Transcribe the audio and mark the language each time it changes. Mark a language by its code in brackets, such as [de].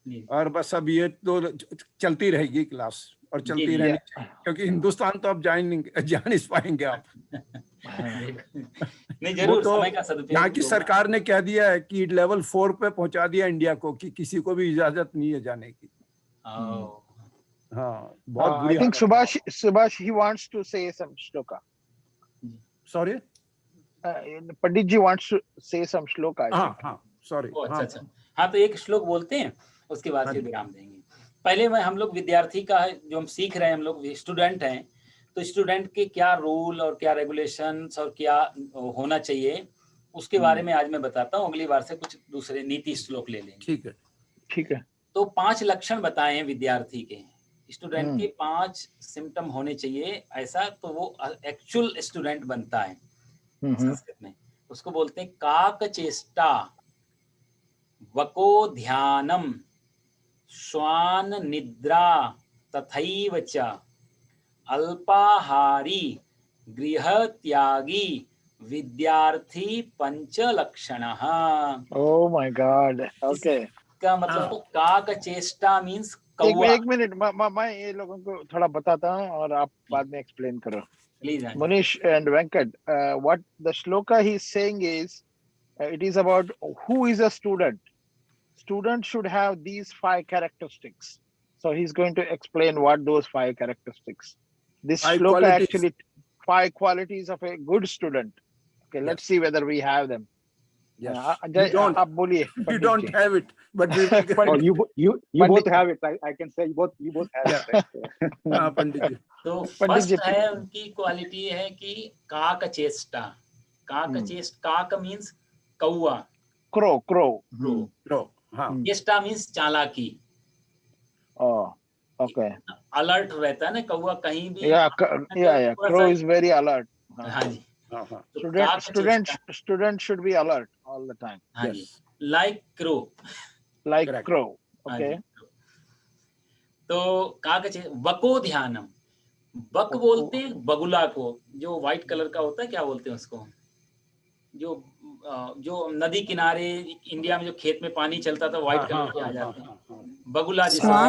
[hi] और बस अब ये तो चलती रहेगी क्लास और चलती रहनी चाहिए, क्योंकि हिंदुस्तान तो अब जा नहीं पाएंगे आप। नहीं, जरूर तो समय का सदुपयोग। यहाँ की सरकार ने कह दिया है कि लेवल 4 पे पहुंचा दिया इंडिया को, कि किसी को भी इजाजत नहीं है जाने की। हाँ, बहुत बुरी। [en] I think Subhash he wants to say some shloka. Sorry, Pandit ji wants to say some shloka. [hi] हाँ, sorry. अच्छा। हाँ, तो एक श्लोक बोलते हैं, उसके बाद फिर विराम देंगे। पहले हम लोग विद्यार्थी का है, जो हम सीख रहे हैं, हम लोग स्टूडेंट हैं, तो स्टूडेंट के क्या रूल और क्या रेगुलेशंस और क्या होना चाहिए, उसके बारे में आज मैं बताता हूँ। अगली बार से कुछ दूसरे नीति श्लोक ले लेंगे। ठीक है। तो 5 लक्षण बताए हैं विद्यार्थी के, स्टूडेंट के 5 सिम्टम होने चाहिए, ऐसा तो वो एक्चुअल स्टूडेंट बनता है संस्कृत में। [sa] उसको बोलते हैं काक चेष्टा, वको ध्यानम, श्वान निद्रा, तथैव च अल्पाहारी, गृह त्यागी, विद्यार्थी पंच लक्षणः। [en] Oh my God. Okay. [hi] का मतलब तो काक चेष्टा मीन्स एक मिनट, मैं ये लोगों को थोड़ा बताता हूँ और आप बाद में एक्सप्लेन करो। [en] Munish and Venkat, what the shloka he is saying is, it is about who is a student. Student should have these 5 characteristics. So he's going to explain what those 5 characteristics. This shloka actually 5 qualities of a good student. Okay, let's see whether we have them. Yes. We don't have it, but we will get it. You both have it. I can say you both have it. [hi] हाँ, पंडित जी। तो first है उनकी quality है कि काक चेष्टा। काक means कौवा, क्रो। हाँ। चेष्टा मीन्स चालाकी। ओके। अलर्ट रहता है ना कौवा, कहीं भी। [en] Crow is very alert. [hi] हाँ जी। [en] Student should be alert all the time. [hi] हाँ जी, [en] like crow. Okay. [hi] तो काक वको ध्यानम, बक बोलते हैं बगुला को, जो व्हाइट कलर का होता है, क्या बोलते हैं उसको, जो नदी किनारे इंडिया में जो खेत में पानी चलता था, व्हाइट कलर के आ जाते हैं, बगुला जिसे